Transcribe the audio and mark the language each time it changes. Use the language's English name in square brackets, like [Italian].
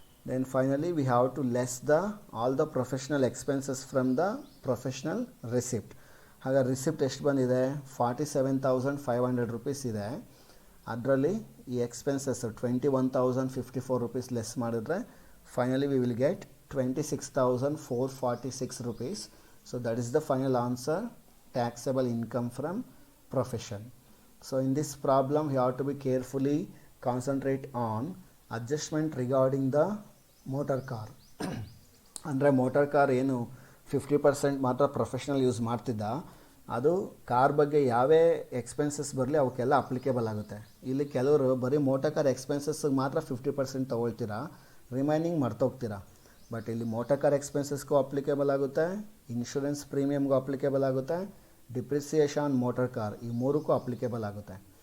[English] Then finally we have to less the all the professional expenses from the professional receipt. [Kannada] ಹಾಗಾದ್ರೆ receipt ಎಷ್ಟು ಬಂದಿದೆ, 47,500 rupees ಇದೆ. ಅದರಲ್ಲಿ ಈ ಎಕ್ಸ್ಪೆನ್ಸಸ್ 21,054 ರೂಪೀಸ್ ಲೆಸ್ ಮಾಡಿದ್ರೆ [English] Finally we will get 26,446 rupees. So that is the final answer, taxable income from profession. So in this problem you have to be carefully concentrate on adjustment regarding the motor car. [Kannada] ಅಂದರೆ motor car ಏನು 50% ಮಾತ್ರ professional use ಮಾಡ್ತಿದ್ದ, ಅದು car ಬಗ್ಗೆ ಯಾವೇ expenses ಬರಲಿ ಅವಕ್ಕೆಲ್ಲ applicable ಆಗುತ್ತೆ. ಇಲ್ಲಿ ಕೆಲವರು ಬರೀ ಮೋಟರ್ ಕಾರ್ ಎಕ್ಸ್ಪೆನ್ಸಸ್ಗೆ ಮಾತ್ರ 50% ತೊಗೊಳ್ತೀರಾ, ರಿಮೈನಿಂಗ್ ಮರ್ತೋಗ್ತೀರಾ. ಬಟ್ ಇಲ್ಲಿ ಮೋಟರ್ ಕಾರ್ ಎಕ್ಸ್ಪೆನ್ಸಸ್ಗೂ ಅಪ್ಲಿಕೇಬಲ್ ಆಗುತ್ತೆ, ಇನ್ಶೂರೆನ್ಸ್ ಪ್ರೀಮಿಯಮ್ಗೂ ಅಪ್ಲಿಕೇಬಲ್ ಆಗುತ್ತೆ, ಡಿಪ್ರಿಸಿಯೇಷನ್ ಮೋಟರ್ ಕಾರ್ ಈ ಮೂರಕ್ಕೂ ಅಪ್ಲಿಕೇಬಲ್ ಆಗುತ್ತೆ.